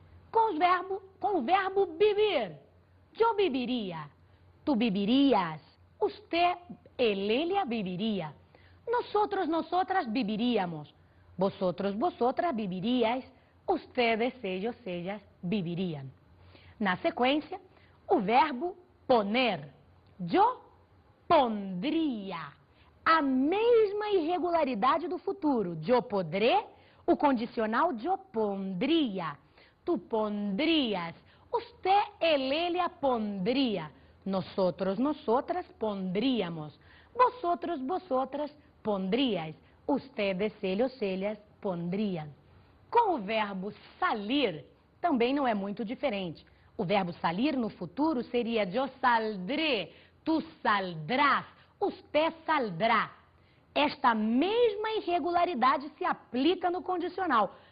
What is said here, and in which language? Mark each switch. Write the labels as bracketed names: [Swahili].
[Portuguese] Com o verbo [Spanish] vivir. Yo viviría. Tú vivirías. Usted, ella viviría. Nosotros, nosotras viviríamos. Vosotros, vosotras viviríais. Ustedes, ellas vivirían. [Portuguese] Na sequência, o verbo poner. [Spanish] Yo pondría. [Portuguese] A mesma irregularidade do futuro. [Spanish] Yo podré, [Portuguese] o condicional [Spanish] yo pondría. Tu pondrías. Usted, ella pondría. Nosotros, nosotras pondríamos. Vosotros, vosotras pondríais. Ustedes, ellas pondrían. [Portuguese] Com o verbo salir, também não é muito diferente. O verbo salir no futuro seria [Spanish] yo saldré, tu saldrás, usted saldrá. [Portuguese] Esta mesma irregularidade se aplica no condicional.